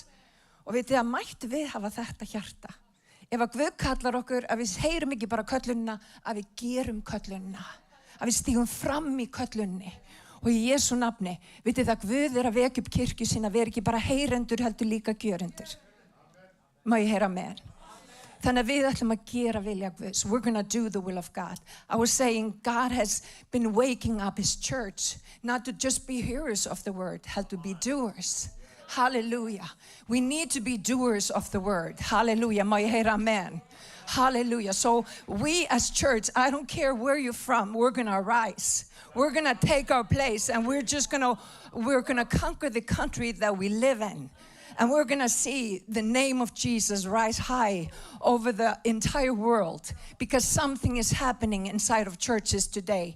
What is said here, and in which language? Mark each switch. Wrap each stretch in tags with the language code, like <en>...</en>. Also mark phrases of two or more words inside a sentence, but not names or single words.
<is>Og vitið að mættu við hafa þetta hjarta. Ef að Guð kallar okkur, að við heyrum ekki bara köllunina, að við gerum köllunina. Að við stígum fram í köllunni. Og í Jesú nafni, vitið að Guð að vekja upp kirkju sína, við ekki bara heyrendur heldur líka gjörendur. Má ég heyra með? Þannig að við ætlum að gera vilja Guðs.</is> <en>We're going to do the will of God. I was saying God has been waking up his church, not to just be hearers of the word, but to be doers. Hallelujah. We need to be doers of the word.</en> <is>Hallelujah. Má ég heyra amen? Hallelujah.</is> <en>So we as church, I don't care where you're from, we're going to rise. We're going to take our place and we're going to conquer the country that we live in. And we're going to see the name of Jesus rise high over the entire world because something is happening inside of churches today.</en>